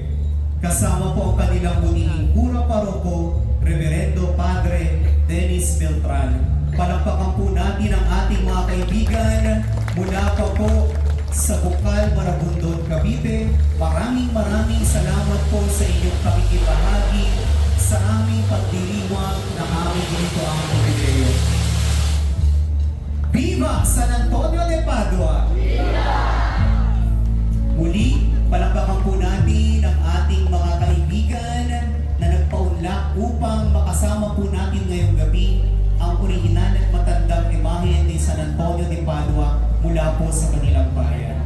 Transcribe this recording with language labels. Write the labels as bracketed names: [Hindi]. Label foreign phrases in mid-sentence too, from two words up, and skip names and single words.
[Filipino] Kasama po ang kanilang munihing Kura Paroko, Reverendo Padre Dennis Beltran. Palakpakan po natin ang ating mga kaibigan mula pa po sa Bukal, Maragondon, Cavite. Maraming salamat po sa inyong pakikibahagi sa aming pagdiriwang ng aming ginitoang jubileo. [Spanish] Viva San Antonio de Padua! Viva! [Filipino] Muli, palakpakan po natin ang ating mga kaibigan na nagpaunlak upang makasama po natin ngayong gabi ang orihinal at matandang imahe ni San Antonio de Padua mula po sa kanilang bayan.